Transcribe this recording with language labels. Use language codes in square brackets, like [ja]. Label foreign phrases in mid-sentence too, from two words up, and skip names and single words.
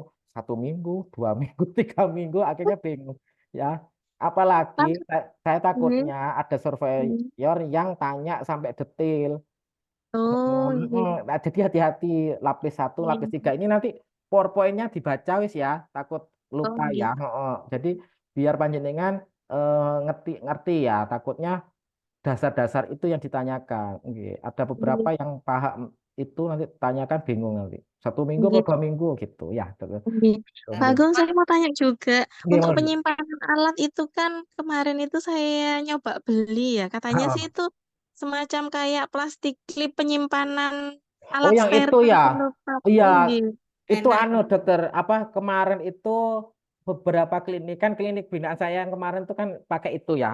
[id] 1 minggu, 2 minggu, 3 minggu. Akhirnya bingung. Ya. Apalagi Pak, saya nggih. takutnya ada Nggih. surveyor yang tanya sampai detail. Oh, nggih. Nah, jadi hati-hati lapis satu, lapis Nggih. tiga ini nanti PowerPoint-nya dibaca wis ya, takut Oh, lupa ya. nggih. Heeh. Jadi biar [jv] panjenengan ngerti ngerti [id] ya, takutnya dasar-dasar itu yang ditanyakan. Nggih. Ada beberapa Nggih. yang paham itu nanti tanyakan bingung nanti. 1 minggu atau Nggih. 2 minggu gitu ya. Dokter. Nggih. Pak Nggih. Agung, saya mau tanya juga. Nggih, Untuk Mas. penyimpanan alat itu kan kemarin itu saya nyoba beli ya. Katanya sih Heeh. itu semacam kayak plastik klip penyimpanan Oh alat yang itu steril ya. gitu, Pak. Iya, Nggih. itu Enak. anu dokter apa kemarin itu beberapa klinik kan klinik binaan saya yang kemarin tuh kan pakai itu ya.